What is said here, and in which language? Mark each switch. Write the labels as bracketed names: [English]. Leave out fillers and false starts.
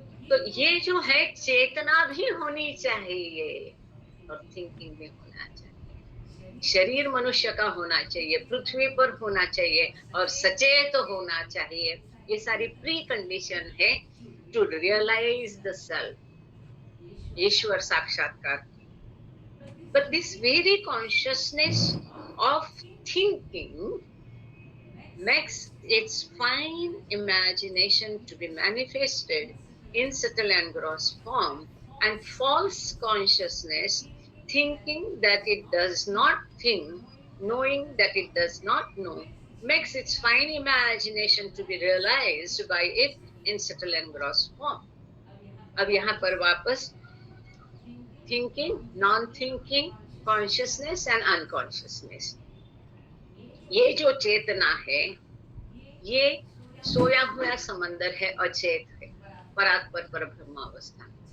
[Hindi] तो ये जो है चेतना भी होनी चाहिए और थिंकिंग भी होना चाहिए। शरीर मनुष्य का होना चाहिए, पृथ्वी पर होना चाहिए और सचेत होना चाहिए। ये सारी प्री कंडीशन है [English] to realise the self, [Hindi] ईश्वर साक्षात्कार। [English] But this very consciousness of thinking makes its fine imagination to be manifested in subtle and gross form, and false consciousness, thinking that it does not think, knowing that it does not know, makes its fine imagination to be realized by it in subtle and gross form. [Hindi] अब यहाँ पर वापस [English] thinking, non-thinking, consciousness and unconsciousness, [Hindi] ये जो चेतना है ये सोया हुआ समंदर है, अचेत है, परात्पर पर ब्रह्म अवस्था।